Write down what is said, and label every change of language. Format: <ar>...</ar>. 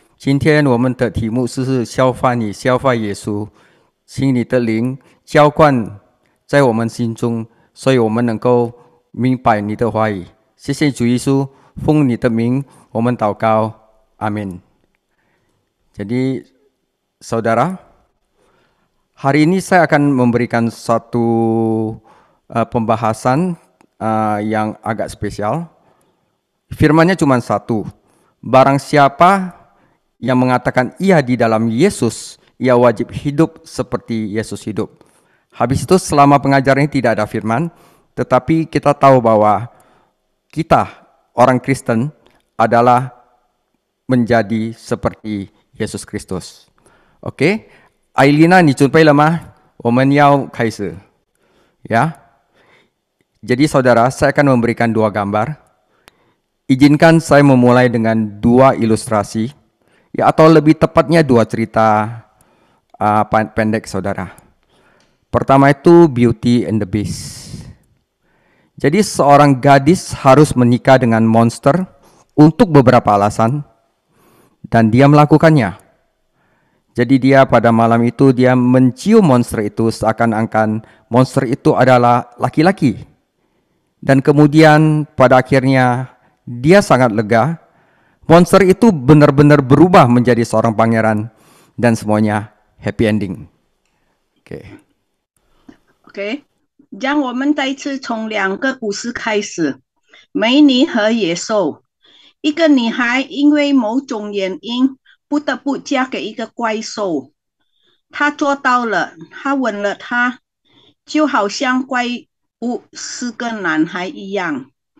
<zh>今天我们的题目是效法你，效法耶稣，请你的灵浇灌在我们心中，所以我们能够明白你的话语。谢谢主耶稣，奉你的名我们祷告，阿们。</zh> <id>Jadi saudara, hari ini saya akan memberikan satu pembahasan yang agak spesial. Firman-nya cuma satu. Barang siapa yang mengatakan ia di dalam Yesus, ia wajib hidup seperti Yesus hidup. Habis itu selama pengajaran ini tidak ada firman, tetapi kita tahu bahwa kita, orang Kristen, adalah menjadi seperti Yesus Kristus.</id> <zh>OK， 艾丽娜，你准备了吗？我们要开始。</zh> <id>Ya. Jadi saudara, saya akan memberikan 2 gambar. Izinkan saya memulai dengan 2 ilustrasi, ya, atau lebih tepatnya 2 cerita pendek saudara. Pertama itu Beauty and the Beast. Jadi seorang gadis harus menikah dengan monster untuk beberapa alasan, dan dia melakukannya. Jadi dia pada malam itu dia mencium monster itu seakan-akan monster itu adalah laki-laki. Dan kemudian pada akhirnya dia sangat lega. Monster itu benar-benar berubah menjadi seorang pangeran dan semuanya happy ending.</id> <zh>OK， 让我们再次从2个故事开始。美女和野兽。一个女孩因为某种原因不得不嫁给一个怪兽，她做到了，她吻了他，就好像怪物是个男孩一样。</zh>